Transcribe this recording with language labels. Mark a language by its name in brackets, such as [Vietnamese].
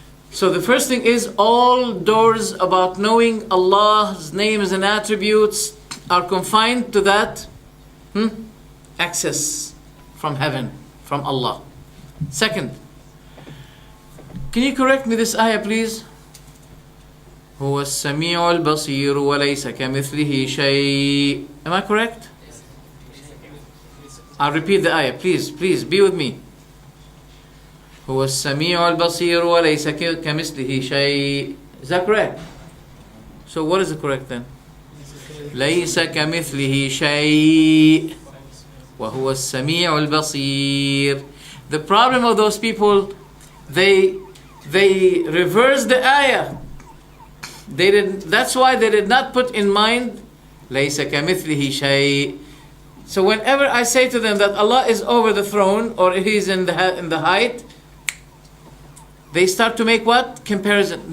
[English] So the first thing is all doors about knowing Allah's names and attributes are confined to that access from heaven, from Allah. Second, can you correct me this ayah, please? [Arabic] هو السميع البصير وليس كمثله شيء. [English] Am I correct? I'll repeat the ayah. Please be with me. [Arabic] هو السميع البصير وليس كمثله شيء. [English] Is that correct? So what is the correct then? [Arabic] ليس كمثله شيء وهو السميع البصير. [English] The problem of those people, they reverse the ayah. That's why they did not put in mind [Arabic] ليس كمثله شيء. [English] So whenever I say to them that Allah is over the throne or He's in the height, they start to make what? Comparison.